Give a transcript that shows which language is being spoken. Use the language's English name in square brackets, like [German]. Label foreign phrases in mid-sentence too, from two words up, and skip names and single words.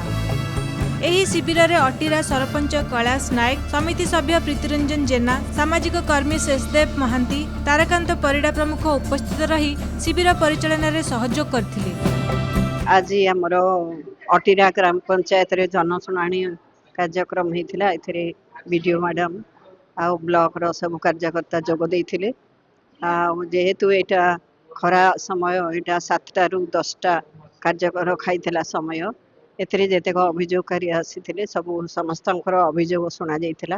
[Odia] ଏହି ଶିବିରରେ ଅଟିରା ସରପଞ୍ଚ କୈଳାସ ନାୟକ, ସମିତି ସଭ୍ୟ ପ୍ରୀତିରଞ୍ଜନ ଜେନା, ସାମାଜିକ କର୍ମୀ ଶେଷଦେବ ମହାନ୍ତି, ତାରାକାନ୍ତ ପରିଡା ପ୍ରମୁଖ ଉପସ୍ଥିତ ରହି ଶିବିର ପରିଚାଳନାରେ ସହଯୋଗ କରିଥିଲେ। ଆଜି ଆମର ଅଟିରା ଗ୍ରାମ ପଞ୍ଚାୟତରେ ଜନଶୁଣାଣି କାର୍ଯ୍ୟକ୍ରମ ହେଲା। ଏଥିରେ ବିଡିଓ ମ୍ୟାଡାମ ଓ ବ୍ଲକର ସବୁ କର୍ମକର୍ତ୍ତା ଯୋଗ ଦେଇଥିଲେ। ଯେହେତୁ ଏଇଟା ଖରା ସମୟ, ଏଇଟା 7ଟା ରୁ 10ଟା କାର୍ଯ୍ୟ କରିଥିଲା ସମୟ, ଏଥିରେ ଯେତିକି ଅଭିଯୋଗକାରୀ ଆସିଥିଲେ ସବୁ ସମସ୍ତଙ୍କର ଅଭିଯୋଗ ଶୁଣା ଯାଇଥିଲା।